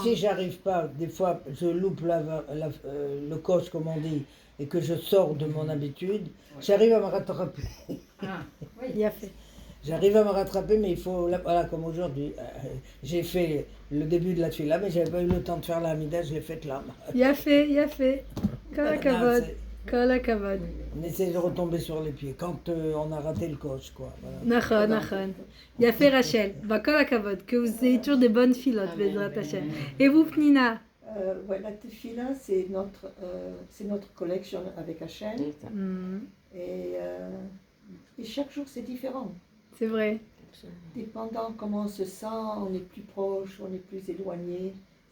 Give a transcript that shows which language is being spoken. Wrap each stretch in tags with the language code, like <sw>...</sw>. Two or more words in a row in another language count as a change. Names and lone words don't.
<fr>si j'arrive pas, des fois je loupe le coche, comme on dit, et que je sors de mon habitude, j'arrive à me rattraper. ah, oui. Il a fait. J'arrive à me rattraper, mais il faut, voilà, comme aujourd'hui, j'ai fait le début de la tefila, mais j'avais pas eu le temps de faire la Hamida, je l'ai faite là. Il a fait, il a fait.</fr> <he>כל הכבוד, כל הכבוד.</he> <fr>On essaie de retomber sur les pieds quand on a raté le coche, quoi. Voilà.</fr> <he>נכון, נכון.</he> <fr>Il a fait Rachel. Bah,</fr> <he>כל הכבוד,</he> <fr>que vous ayez toujours des bonnes filotes,</fr> <he>בעזרת השם.</he> <fr>Et vous, Pnina? Ouais, la tefila, c'est notre collection avec Hachem. Hmm, Et chaque jour, c'est différent. c'est vrai. Dépendant comment on se sent, on est plus proche, on est plus éloigné.</fr>